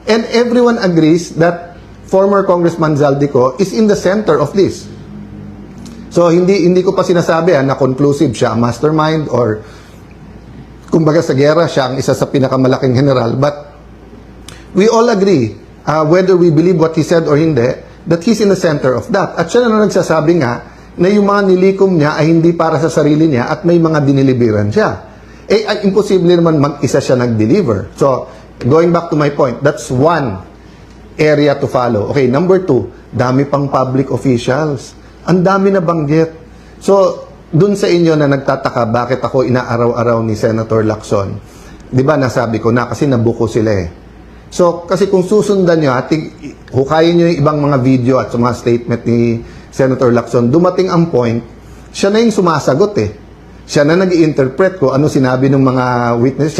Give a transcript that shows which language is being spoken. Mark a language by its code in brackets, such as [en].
[en] And everyone agrees that former Congressman Zaldico is in the center of this. [tl] So, hindi ko pa sinasabi na conclusive siya, mastermind, or kumbaga sa gera, siya ang isa sa pinakamalaking general. [en] But we all agree, whether we believe what he said or [tl] hindi, [en] that he's in the center of that. [tl] At siya na nagsasabi nga na yung mga nilikom niya ay hindi para sa sarili niya at may mga diniliberan siya. Imposible naman mag-isa siya nag-deliver. [en] So, going back to my point, that's one area to follow. [tl] Okay, number 2, dami pang public officials. Ang dami na banggit. So, dun sa inyo na nagtataka bakit ako inaaraw-araw ni Senator Lacson, di ba nasabi ko na kasi nabuko sila So, kasi kung susundan nyo, hukayin nyo yung ibang mga video at mga statement ni Senator Lacson, dumating ang point, siya na yung sumasagot Siya na nag-i-interpret ko ano sinabi ng mga witness.